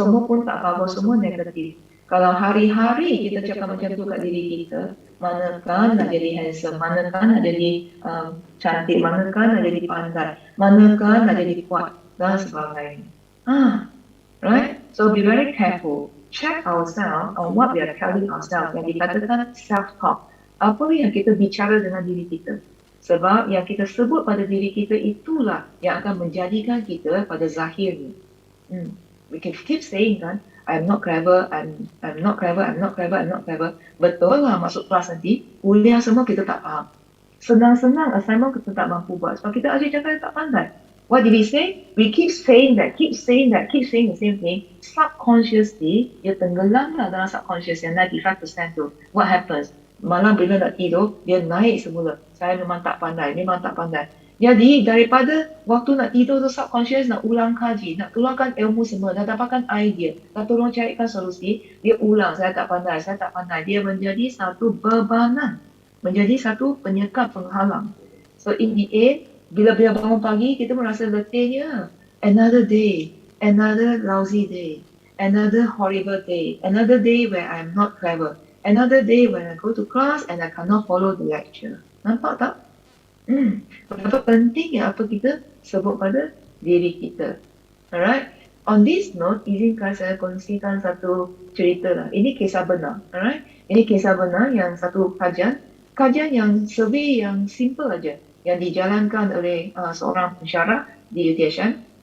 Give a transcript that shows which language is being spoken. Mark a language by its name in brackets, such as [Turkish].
[Malay] Semua pun tak bagus, semua negatif. Kalau hari-hari kita cakap macam tu kat diri kita, manakah nak jadi handsome, manakah nak jadi cantik, manakah nak jadi pandai, manakah nak jadi kuat, dan sebagainya. Right? [English] So be very careful. Check ourselves on what we are telling ourselves. [Malay] Yang dikatakan self-talk. apa yang kita bicara dengan diri kita. Sebab yang kita sebut pada diri kita itulah yang akan menjadikan kita pada zahirnya. [English] We can keep saying kan, I'm not clever, I'm not clever, I'm not clever, I'm not clever. [Malay] Betul lah masuk kelas nanti, kuliah semua kita tak faham. Senang-senang assignment kita tak mampu buat sebab kita asyik cakap tak pandai. [English] What did we say? We keep saying that, keep saying the same thing. [Malay] Subconsciously, dia tenggelam lah dalam subconscious yang 95% tu. [English] What happens? [Malay] Malam bila nak tidur, dia naik semula. Saya memang tak pandai, memang tak pandai. Jadi daripada waktu nak tidur tu subconscious nak ulang kaji, nak keluarkan ilmu semua, dah dapatkan idea, dah tolong carikan solusi, dia ulang, saya tak pandai, saya tak pandai. Dia menjadi satu bebanan, menjadi satu penyekat penghalang. [English] So in the end, [Malay] bila bangun pagi, kita merasa letihnya. [English] Another day, another lousy day, another horrible day, another day where I'm not clever, another day when I go to class and I cannot follow the lecture. [Malay] Nampak tak? Betapa pentingnya apa kita sebut pada diri kita. Alright? [English] On this note, [Malay] izinkan saya kongsikan satu cerita lah. Ini kisah benar. Alright? Ini kisah benar yang satu kajian yang survey yang simple aja yang dijalankan oleh seorang pensyarah di UTHM.